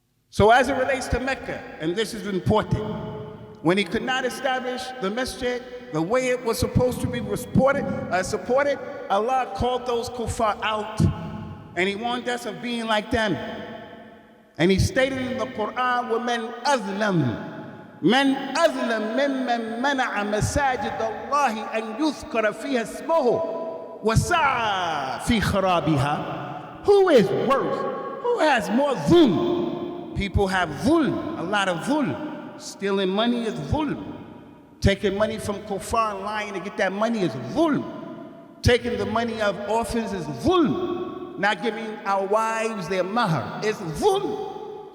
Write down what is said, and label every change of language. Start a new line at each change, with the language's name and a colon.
English: So as it relates to Mecca, and this is important, when He could not establish the masjid the way it was supposed to be supported, Allah called those kuffar out, and He warned us of being like them. And He stated in the Quran,
Arabic: وَمَنْ أَظْلَمُ مَنْ أَظْلَمْ مِمَّنْ مَنَعَ مَسَاجِدَ اللَّهِ أَنْ يُذْكَرَ فِيهَا اسْمُهُ وَسَعَى فِي خَرَابِهَا.
English: Who is worse? Who has more dhulm? People have dhulm, a lot of dhulm. Stealing money is dhulm. Taking money from kuffar and lying to get that money is dhulm. Taking the money of orphans is dhulm. Not giving our wives their mahar is dhulm.